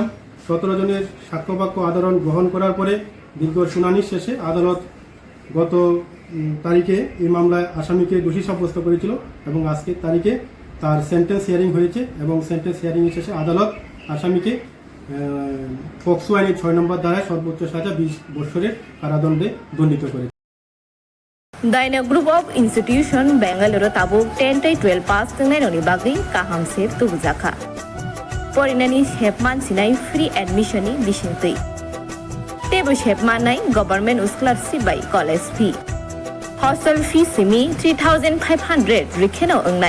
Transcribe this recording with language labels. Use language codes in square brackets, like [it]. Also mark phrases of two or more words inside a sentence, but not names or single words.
[bn] 17 জনের সাক্ষ্যবাক্য আদালত গ্রহণ করার পরে দীর্ঘ শুনানির শেষে আদালত গত তারিখে এই মামলায় আসামিকে দোষী সাব্যস্ত করেছিল, এবং আজকের তারিখে তার [en] sentence hearing [bn] হয়েছে, এবং [en] sentence hearing [bn] শেষে আদালত আসামিকে পক্সো আইনের 6 নম্বর ধারায় সর্বোচ্চ সাজা 20 বছরের কারাদণ্ডে দণ্ডিত করেছে। [trp] Daina Group of Institution Bangalore Tabuk 10-12 pass tengainoni bagi kaham sep tubujaka. Porinani shepman sinai [en] free admission [trp] ni bisingtui. Tebu shepman nai [en] government scholarship by college fee. Hostel fee [trp] simi 3,500 rikheno ongnai.